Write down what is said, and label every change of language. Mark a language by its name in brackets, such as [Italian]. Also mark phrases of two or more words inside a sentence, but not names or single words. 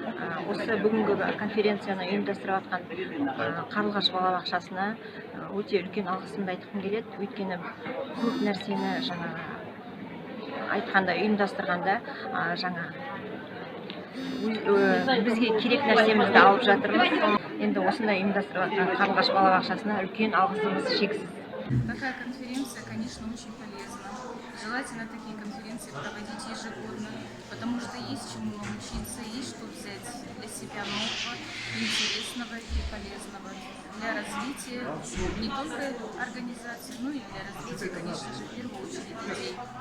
[Kazakh] Осы бүгінгі конференцияны ұйымдастырып жатқан Қарлығаш балабақшасына өте үлкен алғысымды айтқым келеді. Өйткені көп нәрсені жаңа айтқанда, ұйымдастырғанда жаңа бізге керек нәрсемізді алып жатырмыз. Енді осындай ұйымдастырып жатқан Қарлығаш балабақшасына үлкен алғысымыз шексіз. [Russian] Такая конференция, конечно, очень полезна. Желательно такие конференции проводить ежегодно, потому что есть чему научиться, есть что взять для себя нового, интересного и полезного для развития не только организации, но и для развития, конечно же, в первую очередь людей.